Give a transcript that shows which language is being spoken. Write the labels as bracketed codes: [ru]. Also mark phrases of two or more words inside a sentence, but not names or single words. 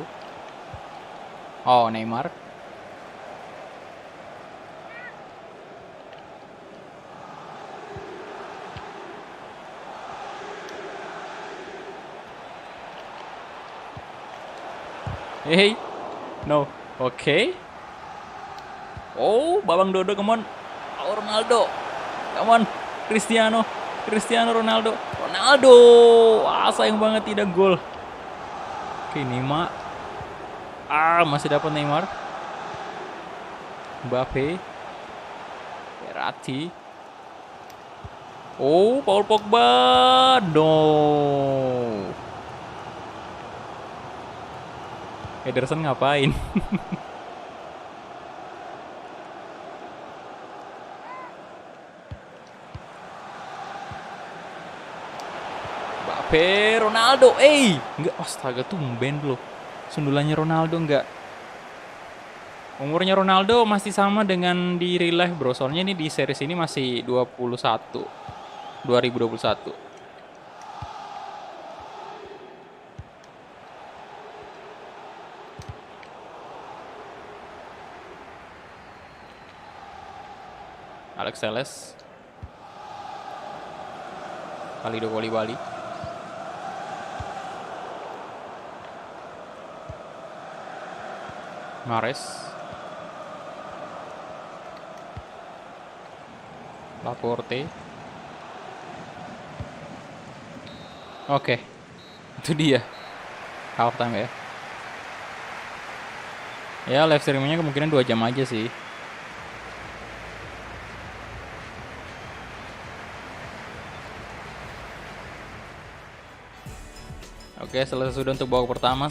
[id] Oh, Neymar. Hey. [en] No. Oke. Oh, Babang Dodo, come on. Oh, Ronaldo. Come on. [id] Cristiano Ronaldo. Wah, sayang banget tidak gol. Oke, Neymar. Masih dapat Neymar. Mbappe. Verratti. Oh, Paul Pogba. No. Ederson ngapain? Mbappe, Ronaldo. Enggak, astaga, tumben loh. Sundulannya Ronaldo enggak. Umurnya Ronaldo masih sama dengan di [en] real life, [id] bro. Soalnya ini di series ini masih 2021. Alex Telles. Kalidou Koulibaly. Mahrez. Laporte. Oke. Itu dia. [en] Half time [id] ya. Ya, [en] live streamingnya [id] kemungkinan 2 jam aja sih. Oke, selesai sudah untuk babak pertama.